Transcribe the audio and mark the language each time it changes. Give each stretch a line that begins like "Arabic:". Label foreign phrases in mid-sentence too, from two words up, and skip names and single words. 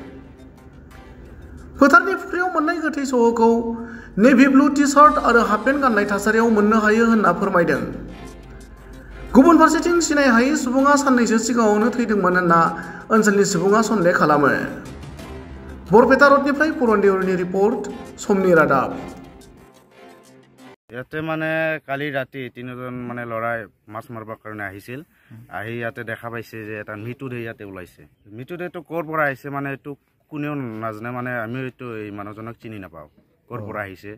Bodo: फोथारनि फुख्रियाव मोननाय गोथै सहखौ
English: navy blue t-shirt
Bodo: आरो हाफपेन्ट गाननाय थासारियाव मोननो हायो होनना फोरमायदों। गुबुन फारसेथिं सिनाय हायै सुबुङा साननैसो सिगाङावनो थैदोंमोन होनना ओनसोलनि सुबुङा सन्देह खालामो। बरपेटा रडनिफ्राय पुरन देउरिनि रिपर्ट, समनि रादाब।
Assamese: ইয়াতে মানে কালি ৰাতি তিনিজন মানে লৰাই মাছ মাৰিবৰ কাৰণে আহিছিল। আহি ইয়াতে দেখা পাইছে যে এটা মৃতদেহ ইয়াতে ওলাইছে। মৃতদেহটো ক'ৰ পৰা আহিছে মানে এইটো কোনেও নাজানে, মানে আমি এইটো এই মানুহজনক চিনি নাপাওঁ ক'ৰ পৰা আহিছে।